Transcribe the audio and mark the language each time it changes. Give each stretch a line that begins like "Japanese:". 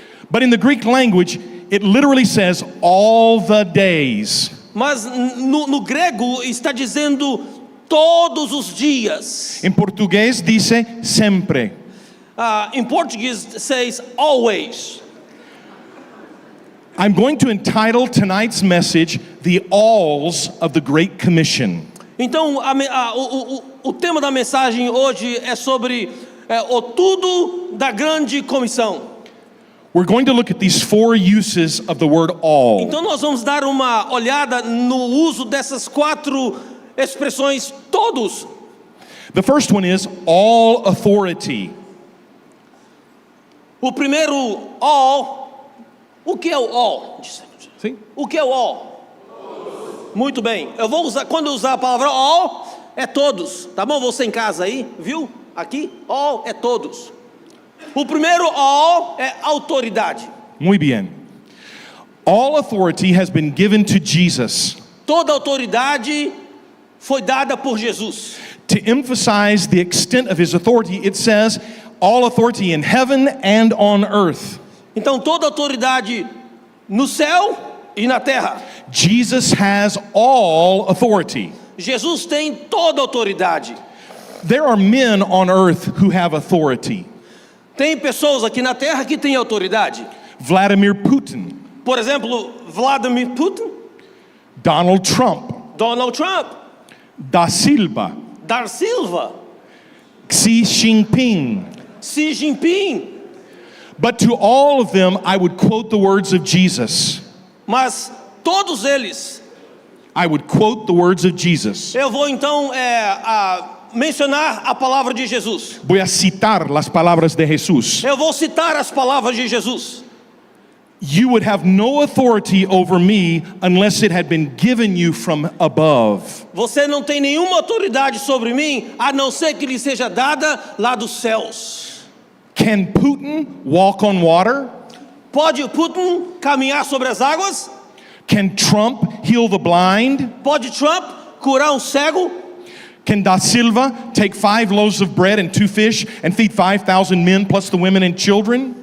English: But in the Greek language, it literally says all the days.
Portuguese: Mas no grego está dizendo todos os dias.
Spanish: En portugués dice
Portuguese: sempre. Em português
English: says always. I'm going to entitle tonight's message, The Alls of the Great Commission.
Portuguese: Então o tema da mensagem hoje é sobre o tudo da grande comissão.
English: We're going to look at these four uses of the word all.
Portuguese: Então nós vamos dar uma olhada no uso dessas quatro expressões todos.
English: The first one is all authority.
Portuguese: O primeiro all, o que é o all? Sim. O que é o all? Muito bem. Eu vou usar, quando eu usar a palavra all, é todos. Tá bom? Você em casa aí, viu? Aqui, all é todos. O primeiro all é autoridade.
Spanish: Muy bien.
English: All authority has been given to Jesus.
Portuguese: Toda autoridade foi dada por Jesus.
English: To emphasize the extent of his authority, it says, all authority in heaven and on earth.
Portuguese: Então toda autoridade no céu e na terra.
English: Jesus has all authority.
Portuguese: Jesus tem toda autoridade.
English: There are men on earth who have authority.
Portuguese: Tem pessoas aqui na terra que têm autoridade.
English: Vladimir Putin,
Portuguese: Por exemplo, Vladimir Putin,
English: Donald Trump,
Portuguese: Donald Trump,
English: Da Silva,
Portuguese: Dar Silva,
English: Xi Jinping.
Portuguese: Xi Jinping.
English: But to all of them, I would quote the words of Jesus.
Portuguese: Mas todos eles,
English: I would quote the words of Jesus.
Portuguese: eu vou então mencionar a palavra de Jesus.
Spanish: Voy a citar las palabras de Jesús.
Portuguese: Eu vou citar as palavras de Jesus.
English: You would have no authority over me unless it had been given you from above.
Portuguese: Você não tem nenhuma autoridade sobre mim, a não ser que lhe seja dada lá dos céus.
English: Can Putin walk on water?
Portuguese: Pode Putin caminhar sobre as águas?
English: Can Trump heal the blind?
Portuguese: Pode Trump curar um cego?
English: Can Da Silva take 5 loaves of bread and 2 fish and feed 5,000 men plus the women and children?